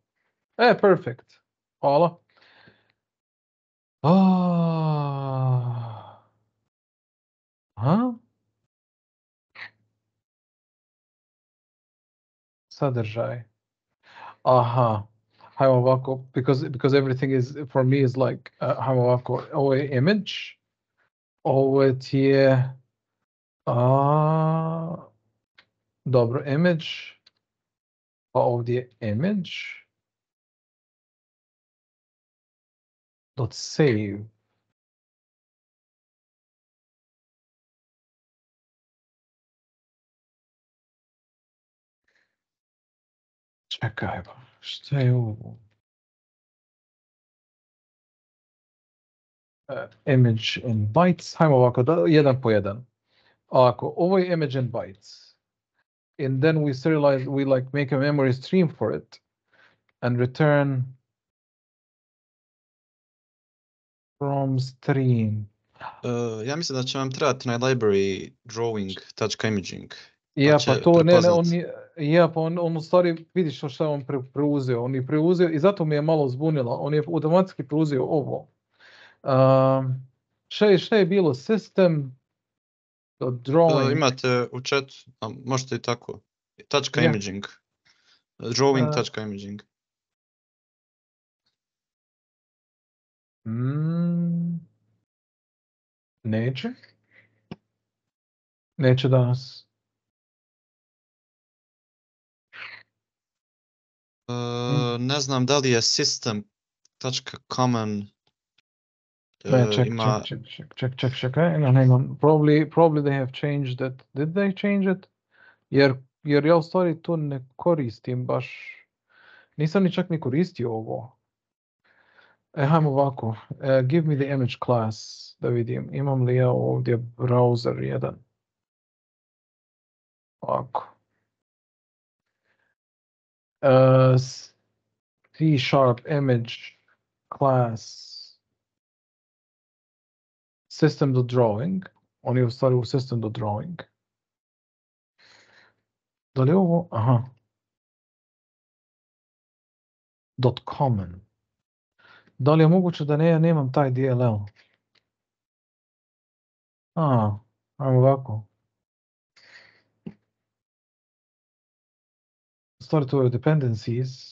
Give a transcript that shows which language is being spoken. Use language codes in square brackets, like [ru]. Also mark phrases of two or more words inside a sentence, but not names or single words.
[bs] Perfect. Hvala. Sadržaj. Aha. Hajmo ovako, [en] because everything is, for me is like, [bs] hajmo ovako, ovo je image, ovo ti je, dobro, image, pa ovdje je image, [en] dot save. [bs] Čekaj, šta je ovo? [en] Image in bytes, [bs] hajmo ovako, jedan po jedan. Ovako, ovo je [en] image in bytes. And then we serialize, we like make a memory stream for it. and return from stream. [bs] Ja mislim da će vam trebati na library drawing.imaging. Ja, pa to ne, on u stvari, vidiš što je on preuzeo. On je preuzeo i zato mi je malo zbunilo. On je automatski preuzeo ovo. Šta je bilo? System drawing. Imate u chatu, možete i tako. Imaging. Drawing.imaging. Neće danas. Ne znam da li je system.common ima... [en] Check. Hang on. Probably they have changed it. Did they change it? [bs] Jer ja u stvari to ne koristim baš. Nisam ni čak ni koristio ovo. Hajmo ovako. [en] Give me the image class. [bs] Da vidim. Imam li ja ovdje browser jedan? Ovako. [en] C# image class system.drawing. [bs] On je u stvari u system.drawing. Da li je ovo? Aha. .common. Da li je moguće da ja nemam taj DLL? Ajmo ovako. Stvari to je dependencies.